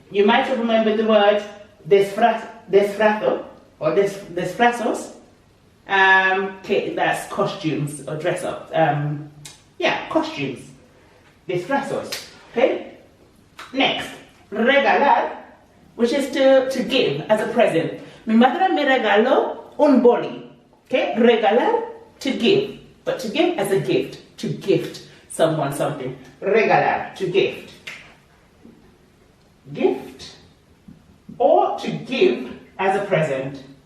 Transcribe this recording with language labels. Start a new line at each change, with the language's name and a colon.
English: You might have remembered the word disfrazo or disfrazos. Okay, that's costumes or dress up. Yeah, costumes. Disfrazos, okay? Next, regalar, which is to give as a present.
Spanish: Mi madre me regaló un boli.
English: Okay, regalar, to give, but to give as a gift, to gift someone something. Regalar, to gift. Gift, or to give as a present.